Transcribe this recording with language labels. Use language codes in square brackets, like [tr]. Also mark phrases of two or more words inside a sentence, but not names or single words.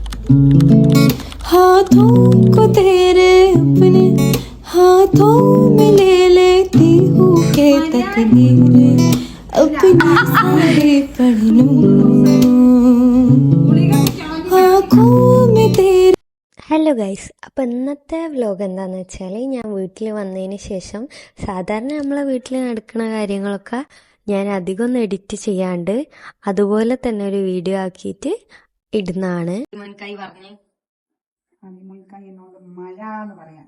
[hi] हाथों को तेरे अपने हाथों में ले लेती हूँ के तकदीर अपनी सारी पढ़ लूं आँखों में तेरे. [en] Hello guys, [ml] അപ്പോൾ ഇന്നത്തെ വ്ലോഗ് എന്താണെന്ന് വെച്ചാൽ ഞാൻ വീട്ടിൽ വന്നതിന് ശേഷം സാധാരണ നമ്മളെ വീട്ടിൽ നടക്കുന്ന കാര്യങ്ങളൊക്കെ ഞാൻ അധികം ഒന്നും എഡിറ്റ് ചെയ്യാണ്ട് അതുപോലെ തന്നെ ഒരു വീഡിയോ ആക്കിയിട്ട് ഇടുന്നതാണ്. മുൻകൈ പറഞ്ഞേ മുൻകൈ എന്നോട് മഴ എന്ന് പറയാം.